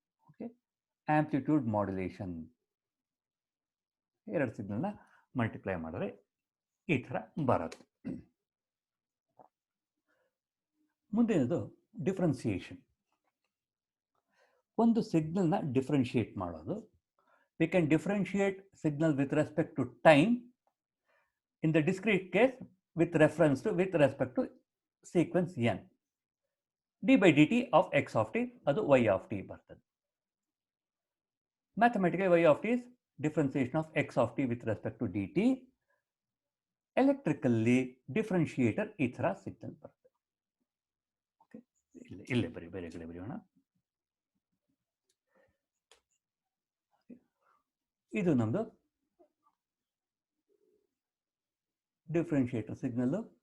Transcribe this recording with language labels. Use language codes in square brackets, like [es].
[kn] Okay amplitude modulation. ಎರಡು ಸಿಗ್ನಲ್ನ multiply ಮಾಡಿದ್ರೆ ಈ ಥರ ಬರುತ್ತೆ. ಮುಂದಿನದು ಡಿಫ್ರೆನ್ಸಿಯೇಷನ್. ಒಂದು ಸಿಗ್ನಲ್ನ ಡಿಫ್ರೆನ್ಶಿಯೇಟ್ ಮಾಡೋದು. [en] We can differentiate signal with respect to time. In the discrete case with respect to sequence n. d by dt of x of t [kn] ಅದು [en] y of t [kn] ಬರ್ತದೆ. [en] Mathematically y of t is differentiation of x of t with respect to dt. Electrically differentiator [kn] ಈ ಥರ signal ಬರ್ತದೆ. Okay ಇಲ್ಲೇ ಬೇರೆ ಕಡೆ ಬರೆಯೋಣ. ಇದು ನಮ್ಮದು ಡಿಫ್ರೆನ್ಶಿಯೇಟರ್ ಸಿಗ್ನಲ್ಲು.